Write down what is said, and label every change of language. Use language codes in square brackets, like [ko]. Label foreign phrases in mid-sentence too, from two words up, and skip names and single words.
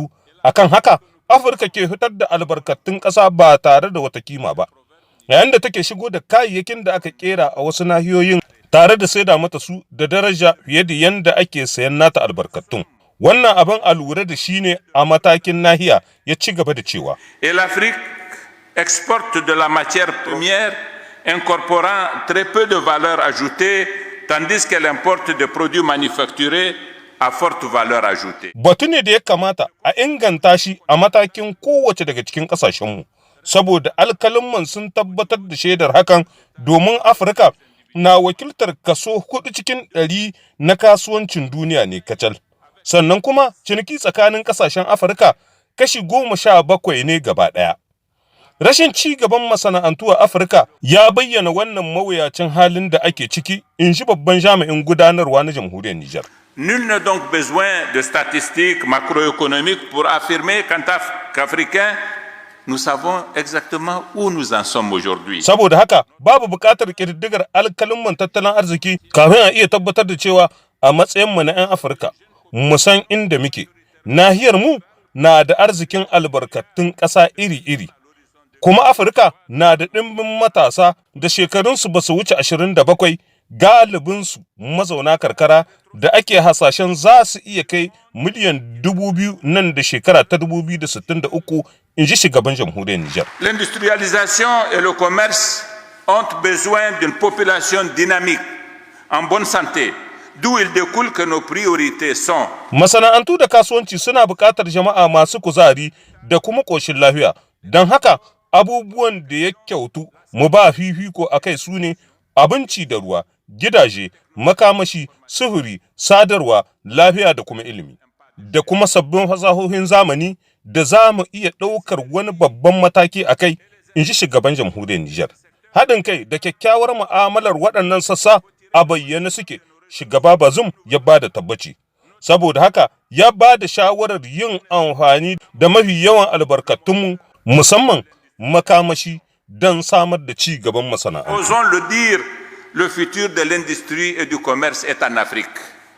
[ha] Akan haka, Afirka ke fitar da albarkatun ƙasa ba tare da wata kima ba. Yayin da take shigo da kayayyakin da aka kera a wasu nahiyoyin tare da saida mata su da daraja fiye da yanda ake sayan nata albarkatun. Wannan abin a lura da shi ne a matakin nahiya, ya ci gaba da cewa. [fr] Et l'Afrique exporte de la matière première incorporant très peu de valeur ajoutée, tandis qu'elle importe des produits manufacturés à forte valeur ajoutée. [ha] Batu ne da ya kamata a inganta shi a matakin kowace daga cikin ƙasashenmu. Saboda alkalin sun tabbatar da shaidar hakan domin Afirka na wakiltar kaso 4 cikin 100 na kasuwancin duniya ne kacal. Sannan kuma ciniki tsakanin ƙasashen Afirka kashi 17 ne gaba ɗaya. Rashin ci gaban masana'antu a Afirka ya bayyana wannan mawuyacin halin da ake ciki, in ji babban jami'in gudanarwa na jamhuriyar Nijar. [fr] Nul n'a donc besoin de statistiques macroéconomiques pour affirmer qu'Africains nous savons exactement où nous en sommes aujourd'hui. [ha] Saboda haka babu buƙatar ƙididdigar alkalin tattalin arziki kafin a iya tabbatar da cewa a matsayin mu na 'yan Afirka mu san inda muke. Nahiyar mu na da arzikin albarkatun ƙasa iri-iri. Kuma Afirka na da ɗimbin matasa da shekarunsu ba su wuce 27 galibinsu mazauna karkara da ake hasashen za su iya kai miliyan 2,000 nan da shekara ta 2063, in ji shugaban jamhuriyar Nijar. [fr] L'industrialisation et le commerce ont besoin d'une population dynamique, en bonne santé, d'où il découle que nos priorités sont. [ha] Masana'antu da kasuwanci suna buƙatar jama'a masu kuzari da kuma ƙoshin lafiya. Don haka abubuwan da ya kyautu mu ba fifiko a kai su ne abinci da ruwa, gidaje, makamashi, sufuri, sadarwa, lafiya da kuma ilimi. Da kuma sabbin fasahohin zamani da za mu iya ɗaukar wani babban mataki a kai, in ji shugaban jamhuriyar Nijar. Haɗin kai da kyakkyawar mu'amalar waɗannan sassa a bayyane suke, shugaba Bazoum ya ba da tabbaci. Saboda haka ya ba da shawarar yin amfani da mafi yawan albarkatunmu, musamman makamashi, don samar da ci gaban masana'antu. [fr] Osons le dire, le futur de l'industrie et du commerce est en Afrique.